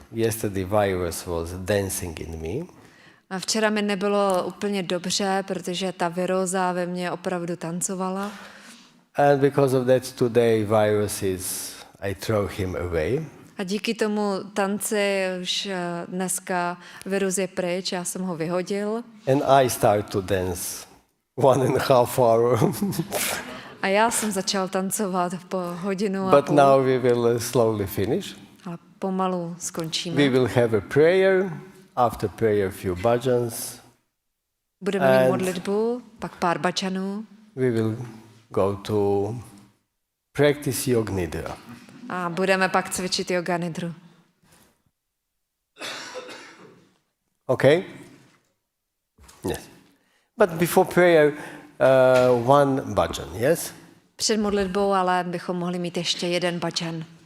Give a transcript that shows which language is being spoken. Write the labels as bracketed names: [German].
[English] Yesterday virus was dancing in me. [Czech] A včera mi nebylo úplně dobře, protože ta viróza ve mně opravdu tancovala. [English] And because of that today virus is, I throw him away. [Czech] A díky tomu tanci už dneska virus je pryč, já jsem ho vyhodil. [English] And I start to dance 1.5 hour. [Czech] A já jsem začal tancovat po hodinu a [English] But [Czech] půl. [English] now we will slowly finish. [Czech] Ale pomalu skončíme. [English] We will have a prayer. After prayer, few bhajans. [Czech] Budeme mít [English] and [Czech] modlitbu, pak pár bačanů [English] we will go to practice Yoga Nidra. [Czech] a budeme pak cvičit yoga nidru. [English] Okay? Yes. But before prayer, one bhajan, yes? [Czech] Před modlitbou ale bychom mohli mít ještě jeden bačan.